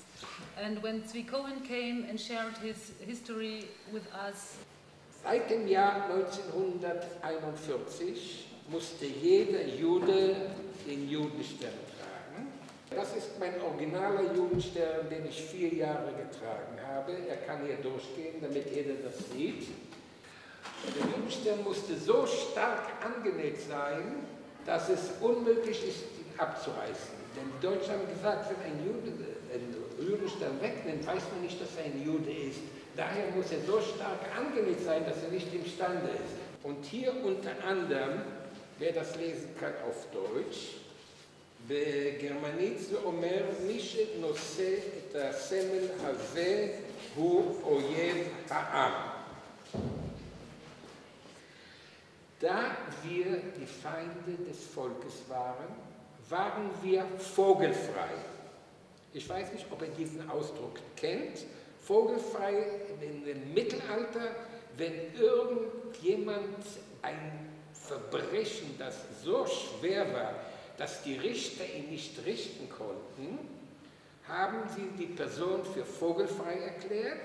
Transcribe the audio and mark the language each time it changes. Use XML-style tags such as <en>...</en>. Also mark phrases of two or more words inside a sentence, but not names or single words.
<en>And when Zvi Cohen came and shared his history with us.</en> <de>Seit dem Jahr 1941 musste jeder Jude den Judenstern tragen. Das ist mein originaler Judenstern, den ich 4 Jahre getragen habe. Er kann hier durchgehen, damit jeder das sieht. Der Judenstern musste so stark angenäht sein, dass es unmöglich ist, ihn abzureißen. Denn die Deutschen haben gesagt, wenn ein Jude den Judenstern wegnimmt, weiß man nicht, dass er ein Jude ist. Daher muss er so stark angenäht sein, dass er nicht imstande ist. Und hier unter anderem, wer das lesen kann auf Deutsch,</de> <he>בגרמנית זה אומר מי שנושא את הסמל הזה הוא אויב העם.</he> <de>Da wir die Feinde des Volkes waren, waren wir vogelfrei. Ich weiß nicht, ob ihr diesen Ausdruck kennt. Vogelfrei in dem Mittelalter, wenn irgendjemand ein Verbrechen, das so schwer war, dass die Richter ihn nicht richten konnten, haben sie die Person für vogelfrei erklärt.</de>